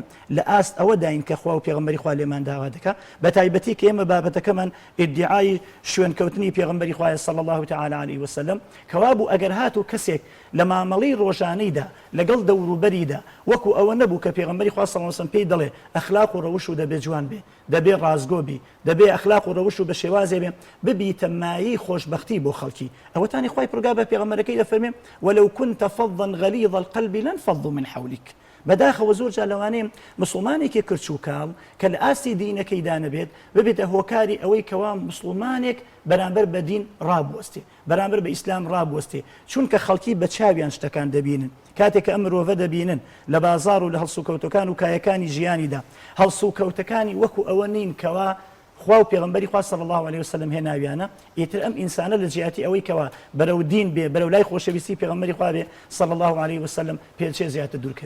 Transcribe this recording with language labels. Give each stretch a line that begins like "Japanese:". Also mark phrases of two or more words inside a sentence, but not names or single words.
Central Kurdish: لە ئاست ئەوە داین کە خوا و پێغەمبەری خوا لێمان داوا دەکات بە تایبەتی کە ئێمە بابەتەکەمان ئیدعای شوێنکەوتنی پێغەمبەری خوایە
Arabic: صلی الله تعالی عليه وسلم
Central Kurdish: کەوا بوو ئەگەر هاتوو کەسێک لە مامەڵەی ڕۆژانەیدا لەگەڵ دەوروبەریدا وەکو ئەوە نەبوو کە پێغەمبەری خوا
Arabic: صلی الله علیه وسلم
Central Kurdish: پێی دەڵێ ئەخلاق و ڕەوش و دەبێ جوان بێ دەبێ ڕازگۆ بی دەبێ ئەخلاق و ڕەوش و بە شێوازێ بێ ببیتە مایەی خۆشبەختی بۆ خەڵکی ئەوەتانی خوای پروردگار بە پێغەمبەرەکەی دەفەرمێ
Arabic: ولو كنت فظا غليظ القلب لانفضوا من حولك
Central Kurdish: بەداخەوە زۆر جا لەوانەیە مسلمانێکی کرچ و کاڵ کە لە ئاستی دینەکەی دانەبێت ببێتە هۆکاری ئەوەی کەوا مسلمانێک بەرامبەر بە دین ڕابوەستێ بەرامبەر بە ئیسلام ڕابوەستێ چونکە خەڵکی بە چاویان شتەکان دەبینن کاتێک کە ئەم مرۆڤە دەبینن لە بازار و لە هەڵسوکەوتەکان و کایەکانی ژیانیدا هەڵسوکەوتەکانی وەکو ئەوە نین کەوا خوا و پێغەمبەری خوا
Arabic: صلی الله عليه وسلم
Central Kurdish: هێناویانە ئیتر ئەم ئینسانە لە جیاتی ئەوەی کەوا بەرەو دین بێ بەرەو لای خۆشەویستی پێغەمبەری خوا بێ
Arabic: صلی الله عليه وسلم
Central Kurdish: پێچێ زیاتر دوورکەوێت